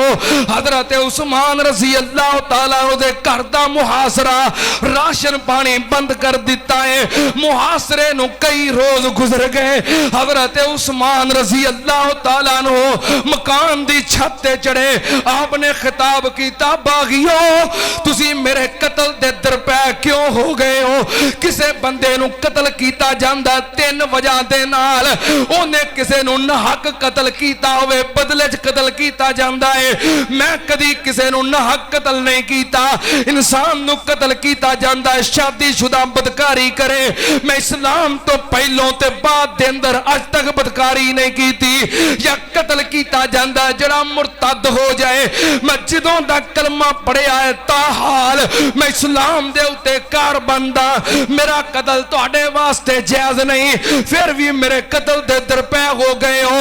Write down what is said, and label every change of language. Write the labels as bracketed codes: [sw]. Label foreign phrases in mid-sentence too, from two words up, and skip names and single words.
[pa] حضرت عثمان [ar] رضی اللہ تعالیٰ [pa] دے کردہ محاصرہ، راشن پانی بند کر دیتا ہے، محاصرے نو کئی روز گزر گئے۔ حضرت عثمان [ar] رضی اللہ تعالیٰ عنہ [pa] مکان دی چھت تے چڑھے، آپ نے خطاب کیتا باغیوں تسی میرے قتل دے درپے کیوں ہو گئے ہو؟ کسے بندے نو قتل کیتا جاندہ 3 وجہ دے نال، انہیں کسے نو نہ حق قتل کیتا ہوئے بدلے قتل کیتا جاندہ ہے، میں کدی کسے نو نہ حق قتل نہیں کیتا، انسان نو قتل کیتا جاندہ ہے شادی شدہ بدکاری کرے، میں اسلام تو پہلوں تے بعد دے اندر آج تک بدکاری نہیں کیتی، یا قتل کیتا جاندہ ہے جڑا مرتد ہو جائے، میں جدوں دا کلمہ پڑھے آئے تاحال میں اسلام دے اتے کار بندہ، میرا قتل تو اڑے واسطے جائز نہیں، پھر بھی میرے قتل دے درپے ہو گئے ہو۔